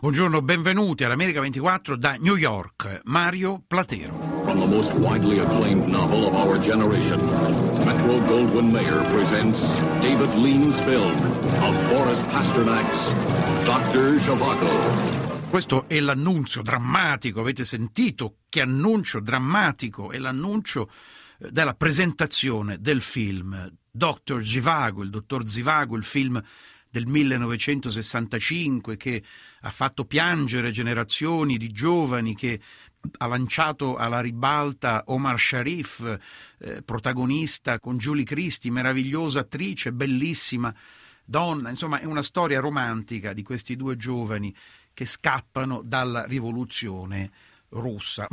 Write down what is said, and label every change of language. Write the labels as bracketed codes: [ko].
[it] Buongiorno, benvenuti all'America 24 da New York. Mario Platero. [en] From the most widely acclaimed novel of our generation, Metro-Goldwyn-Mayer presents David Lean's film of Boris Pasternak's Dr. Zhivago. [it] Questo è l'annuncio drammatico, avete sentito? Che annuncio drammatico, è l'annuncio della presentazione del film Dr. Zhivago, il dottor Zhivago, il film del 1965 che ha fatto piangere generazioni di giovani, che ha lanciato alla ribalta Omar Sharif, protagonista con Julie Christie, meravigliosa attrice, bellissima donna, insomma è una storia romantica di questi due giovani che scappano dalla rivoluzione russa.